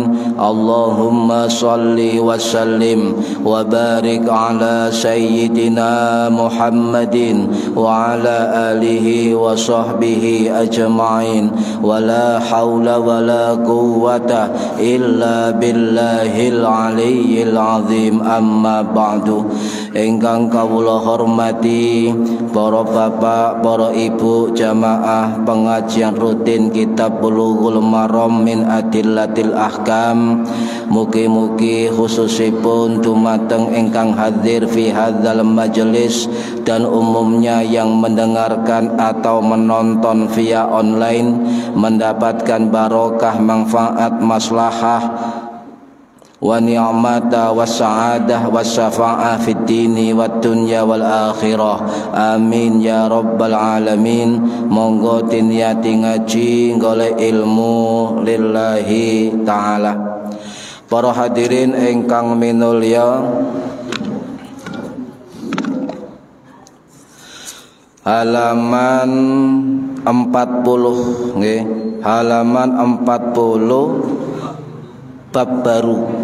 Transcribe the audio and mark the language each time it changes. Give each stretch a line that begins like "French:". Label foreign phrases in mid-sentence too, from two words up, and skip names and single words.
Arabic: اللهم صل وسلم وبارك على سيدنا محمد وعلى آله وصحبه أجمعين. ولا حول ولا قوة إلا بالله العلي العظيم. أما بعد.
Javanese: Ingkang kawula hormati para bapak, para ibu, jamaah pengajian rutin kitab Bulughul Maram min Adillatil Ahkam. Mugi-mugi khususipun dumateng ingkang hadir
Arabic: في هذا المجلس
Indonesian: dan umumnya yang mendengarkan atau menonton via online mendapatkan barokah, manfaat,
Arabic: مصلحة ونعمة وسعادة وشفاعة في الدين والدنيا والآخرة. آمين يا رب العالمين.
Javanese: Monggo tiniyati ngaji golek ilmu
Arabic: لله تعالى.
Javanese: Para hadirin ingkang minulya, halaman 40 nggih, halaman 40 bab baru.